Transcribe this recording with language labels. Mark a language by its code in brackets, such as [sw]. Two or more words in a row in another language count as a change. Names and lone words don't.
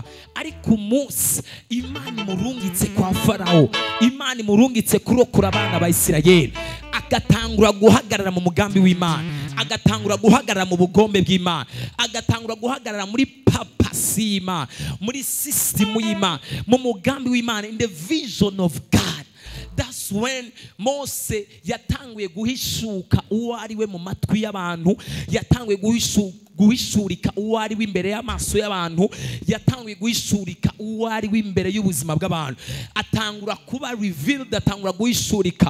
[rn] Ariko umunsi Imana imurungitse kwa Farao, Imana imurungitse kurokora abana ba Isirayeli, agatangura guhagarara mu mugambi w'Imana, agatangura guhagarara mu bugombe bw'Imana, agatangura guhagarara muri purpose y'Imana, muri system y'Imana, mu mugambi w'Imana, [en] in the vision of God. That's when [rn] Mose yatanguye guhishuka uwo ari we mu matwi y'abantu, yatanguye guhishurika uwo ari we imbere y'amaso y'abantu, yatanguye guhishurika uwo ari we imbere y'ubuzima bw'abantu, atangura kuba revealed, atangura guhishurika.